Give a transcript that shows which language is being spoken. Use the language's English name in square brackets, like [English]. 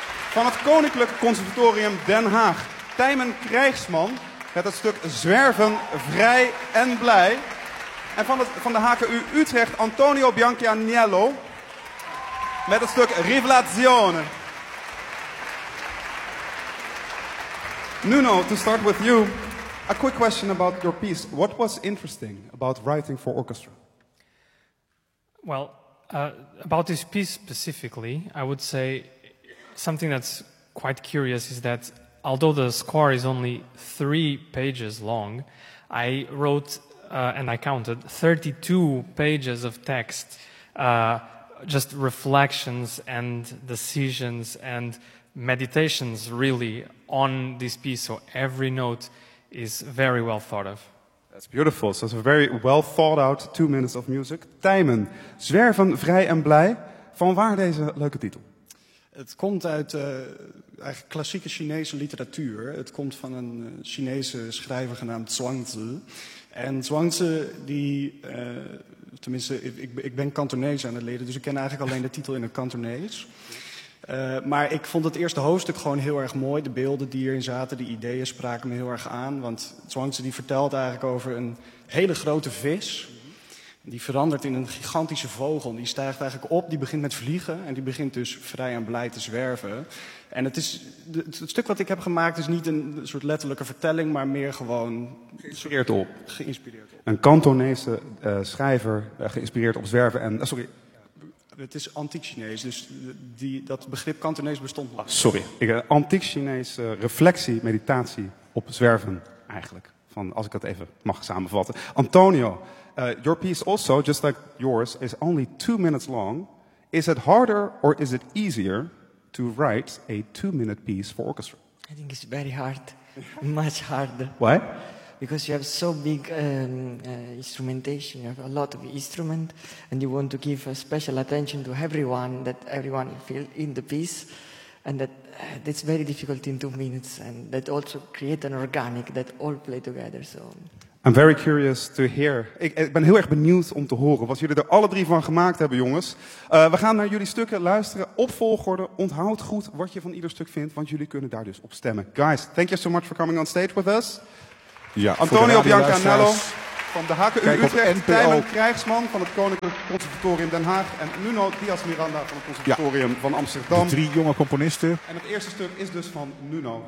[Dutch] Van het Koninklijk Conservatorium Den Haag, Tijmen Krijgsman, met het stuk Zwerven Vrij en Blij. En van de HKU Utrecht, Antonio Bianchianiello, met het stuk Rivelazione. [English] Nuno, to start with you, a quick question about your piece. What was interesting about writing for orchestra? Well, about this piece specifically, I would say something that's quite curious is that although the score is only 3 pages long, I wrote and I counted 32 pages of text, just reflections and decisions and meditations really on this piece. So every note is very well thought of. That's beautiful. So it's a very well thought out 2 minutes of music. [Dutch] Tijmen, Zwerven Vrij en Blij. Van waar deze leuke titel? Het komt uit eigenlijk klassieke Chinese literatuur. Het komt van een Chinese schrijver genaamd Zhuangzi. En Zhuangzi, die, tenminste, ik ben Kantonees aan het leren, dus ik ken eigenlijk alleen de titel in het Kantonees. Maar ik vond het eerste hoofdstuk gewoon heel erg mooi. De beelden die erin zaten, de ideeën spraken me heel erg aan. Want Zhuangzi die vertelt eigenlijk over een hele grote vis. Die verandert in een gigantische vogel. Die stijgt eigenlijk op, die begint met vliegen. En die begint dus vrij en blij te zwerven. En het stuk wat ik heb gemaakt is niet een soort letterlijke vertelling, maar meer gewoon geïnspireerd op. Geïnspireerd op. Een Kantonese schrijver geïnspireerd op zwerven en... Het is antiek Chinees, dus dat begrip Kantonees bestond nog. Antiek Chinees reflectie, meditatie op zwerven eigenlijk. Van, als ik dat even mag samenvatten. [English] Antonio, your piece also, just like yours, is only 2 minutes long. Is it harder or is it easier to write a 2-minute piece for orchestra? I think it's very hard, much harder. Why? Because you have so big instrumentation, you have a lot of instrument, and you want to give a special attention to everyone, that everyone feel in the piece, and that's very difficult in 2 minutes, and that also create an organic that all play together. So I'm very curious to hear. [Dutch] Ik ben heel erg benieuwd om te horen wat jullie er alle 3 van gemaakt hebben, jongens. We gaan naar jullie stukken luisteren op volgorde. Onthoud goed wat je van ieder stuk vindt, want jullie kunnen daar dus op stemmen. [English] Guys, thank you so much for coming on stage with us. [Dutch] Ja, Antonio Bianchianiello van de HKU Utrecht, Tijmen Krijgsman van het Koninklijk Conservatorium Den Haag en Nuno Díaz Miranda van het Conservatorium van Amsterdam. De 3 jonge componisten. En het eerste stuk is dus van Nuno.